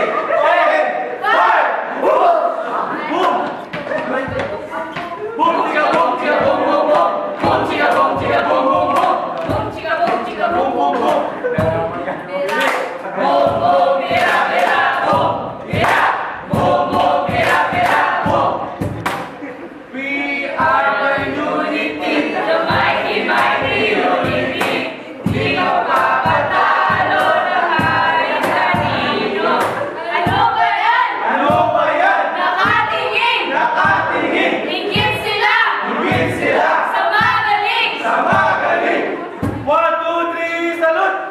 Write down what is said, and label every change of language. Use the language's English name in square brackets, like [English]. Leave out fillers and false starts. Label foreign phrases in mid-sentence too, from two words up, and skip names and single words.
[English] Fire! Boom! Boom! Boom, tiga, boom, tiga, boom, boom, boom. Boom, tiga, boom, tiga, boom, boom, boom. Boom, chika, boom, chika, Boom, boom. boom, boom. Boom, boom, mira, mira, boom. Mira, boom, boom, mira, mira, boom. We are the unity. The mighty, mighty unity. [Filipino] Di ko papatalo ng kahit kanino. Ano ba yan? Ano ba yan? Nakatingin. Nakatingin. Ingit sila. Ingit sila. Sa magaling. Sa magaling. 1, 2, 3, salute!